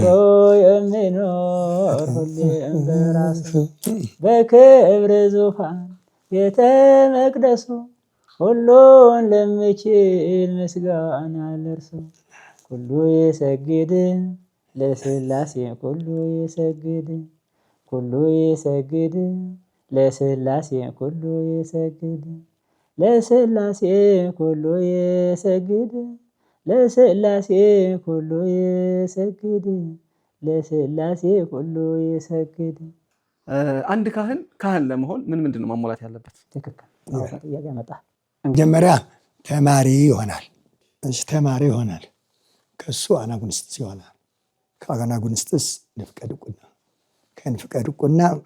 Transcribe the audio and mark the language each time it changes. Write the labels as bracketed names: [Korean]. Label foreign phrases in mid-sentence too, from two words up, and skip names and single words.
[Amharic] የሚኖር ሁሌም በራሱ በክብር ዙፋን ቤተ መቅደሱ ሁሉን ለሚችል ምስጋና ለእርሱ ሁሉ ይሰግድ ለሥላሴ [Geez] ኩሉ ይሰግድ ኩሉ ይሰግድ ለሥላሴ ኩሉ ይሰግድ ለሥላሴ ኩሉ ይሰግድ ለሥላሴ ኩሉ ይሰግድ ለሥላሴ ኩሉ ይሰግድ። [Amharic] አንድ ካህን ለመሆን ምንድን ነው ማሟላት ያለበት? ትክክል ጥያቄ መጣ። መጀመሪያ ተማሪ ይሆናል። ተማሪ ይሆናል። ከሱ አናጉንስጥስ ይሆናል። ከአናጉንስጥስ ንፍቀ ድቁና፣ ከንፍቀ ድቁና